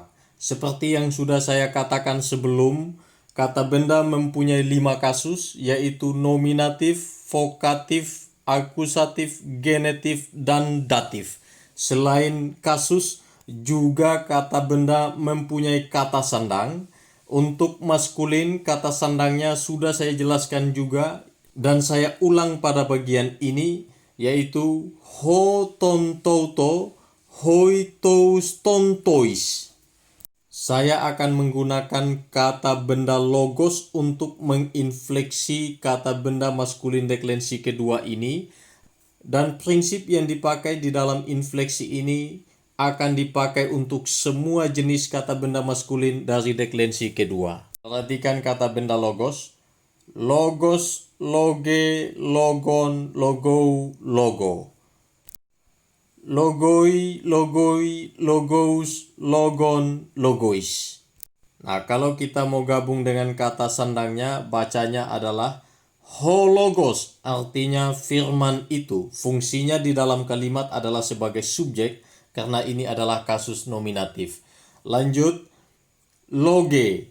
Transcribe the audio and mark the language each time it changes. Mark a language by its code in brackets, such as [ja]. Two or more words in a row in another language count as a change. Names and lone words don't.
[id] Seperti yang sudah saya katakan sebelum, kata benda mempunyai 5 kasus, yaitu nominatif, vokatif, akusatif, genetif, dan datif. Selain kasus, juga kata benda mempunyai kata sandang. Untuk maskulin, kata sandangnya sudah saya jelaskan juga, dan saya ulang pada bagian ini, yaitu [el] ὁ τοντουτο, οἱ τοὺς τοντοις. [id] Saya akan menggunakan kata benda logos untuk menginfleksi kata benda maskulin deklensi kedua ini, dan prinsip yang dipakai di dalam infleksi ini akan dipakai untuk semua jenis kata benda maskulin dari deklensi kedua. Perhatikan kata benda logos. Logos, [el] λόγε, λόγον, λόγου, λόγῳ. λόγοι, λόγοι, λόγους, λόγων, λόγοις. [id] Nah, kalau kita mau gabung dengan kata sandangnya, bacanya adalah hologos, artinya firman itu. Fungsinya di dalam kalimat adalah sebagai subjek, karena ini adalah kasus nominatif. Lanjut, loge.